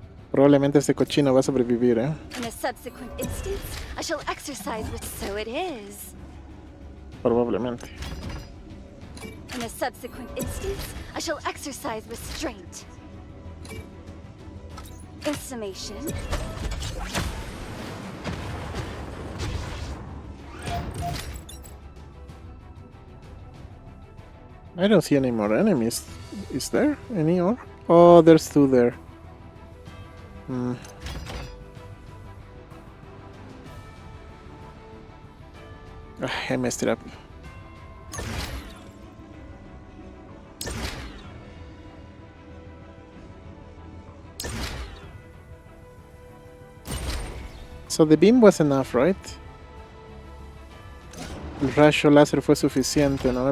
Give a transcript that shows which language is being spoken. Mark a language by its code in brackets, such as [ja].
[es] Probablemente este cochino va a sobrevivir, ¿eh? [en] In a subsequent instance, I shall exercise with so it is. [es] Probablemente. [en] In a subsequent instance, I shall exercise restraint. In summation, I don't see any more enemies. Is there any more? Oh, there's two there. I messed it up. So the beam was enough, right? [es] El rayo láser fue suficiente, ¿no?